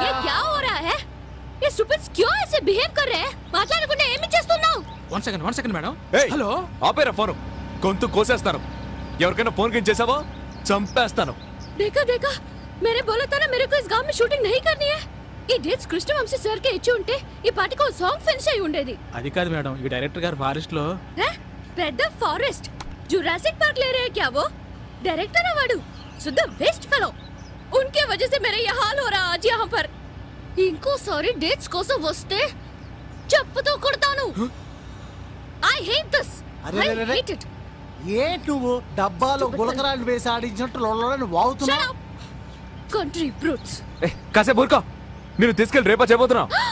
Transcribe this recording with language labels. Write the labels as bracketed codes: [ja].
[hi] ये क्या हो रहा है? ये स्टूपिड्स क्यों ऐसे बिहेव कर रहे हैं? [te] మాట్లాడకుండా ఏమి చేస్తున్నావు? [en] One second madam. [te] ఏయ్, ఆపేరా ఫోను. గొంతు కోసేస్తాను. ఎవరికైనా ఫోన్ కింద చేసావో చంపేస్తాను. [hi] देखा देखा, मैंने बोला था ना मेरे को इस गांव में शूटिंग नहीं करनी है. [te] ఈ డేట్స్ కృష్ణవంశీ సార్ కి ఇచ్చి ఉంటే ఈ పాటికి సాంగ్ ఫినిష్ అయి ఉండేది. అది కాదు మేడం, ఈ డైరెక్టర్ గారు ఫారెస్ట్ లో పెద్ద ఫారెస్ట్ [hi] जुरासिक पार्क ले रहे हैं क्या वो? डायरेक्टर है वाडू, शुद्ध वेस्ट फेलो. उनके वजह से मेरा ये हाल हो रहा आज यहाँ पर. इनको सारी डेट्स [te] కోసం వస్తే చెప్పుతో కొడతాను. [en] I hate this. I hate it. [te] ఏంటి నువ్వు డబ్బాలో గులకరాలు వేసి ఆడించినట్టు లొల్లని వాగుతున్నా? [en] Shut up. Country brutes. [te] కాసేపు ఊరుకో. నేను తీసుకెళ్ళి రేపా చేయబోతున్నా.